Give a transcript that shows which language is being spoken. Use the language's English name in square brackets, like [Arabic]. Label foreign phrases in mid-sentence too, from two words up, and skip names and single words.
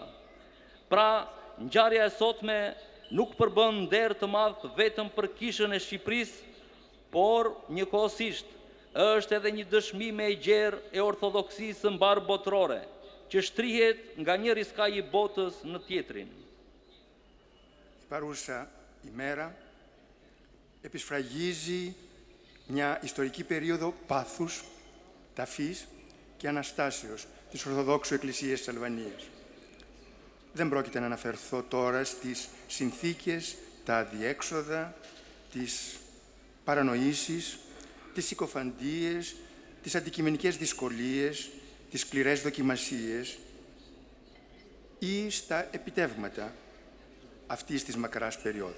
[Albanian] Pra, ngjarja e sotme nuk përbën nder të madh vetëm për kishën e Shqipërisë, por njëkohësisht është edhe një dëshmi e gjerë e ortodoksisë mbar botërore, që shtrihet nga njëri skaj i botës në tjetrin. [Greek] Η παρούσα ημέρα επισφραγίζει μια ιστορική περίοδο πάθους, ταφής και αναστάσεως της Ορθοδόξου Εκκλησίας της Αλβανίας. Δεν πρόκειται να αναφερθώ τώρα στις συνθήκες, τα αδιέξοδα, τις παρανοήσεις, τις συκοφαντίες, τις αντικειμενικές δυσκολίες, τις σκληρές δοκιμασίες ή στα επιτεύγματα αυτής της μακράς περίοδου.